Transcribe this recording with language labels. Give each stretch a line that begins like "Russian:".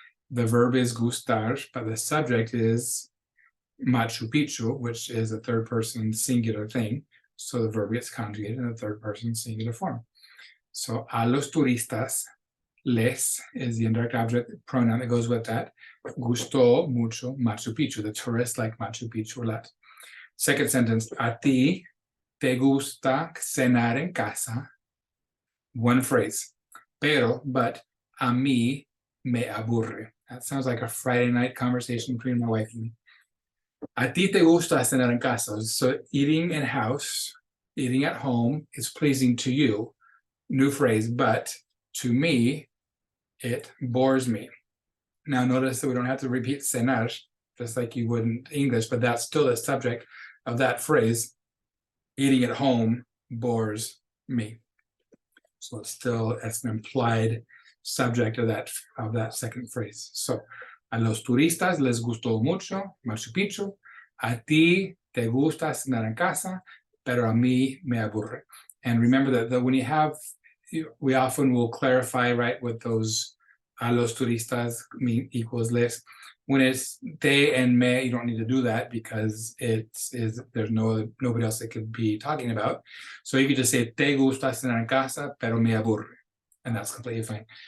English: The verb is gustar, but the subject is Machu Picchu, which is a third person singular thing. So the verb gets conjugated in a third person singular form. So
Spanish: a los turistas,
English: les is the indirect object pronoun that goes with that.
Spanish: Gustó mucho Machu Picchu.
English: The tourists like Machu Picchu a lot. Second sentence,
Spanish: a ti te gusta cenar en casa.
English: One phrase. But
Spanish: a mí me aburre.
English: That sounds like a Friday night conversation between my wife and me.
Spanish: A ti te gusta cenar en casa.
English: So eating in house, eating at home is pleasing to you. New phrase, but to me, it bores me. Now notice that we don't have to repeat cenar, just like you would in English, but that's still the subject of that phrase. Eating at home bores me. So it's an implied subject of that second phrase.
Spanish: So a los turistas les gustó mucho Machu Picchu. A ti te gusta cenar en casa, pero a mí me aburre.
English: And remember that when you have, we often will clarify, right, with those
Spanish: a los turistas
English: equals les. When it's te and me, you don't need to do that because there's nobody else that could be talking about. So you could just say
Spanish: te gusta cenar en casa, pero me aburre,
English: and that's completely fine.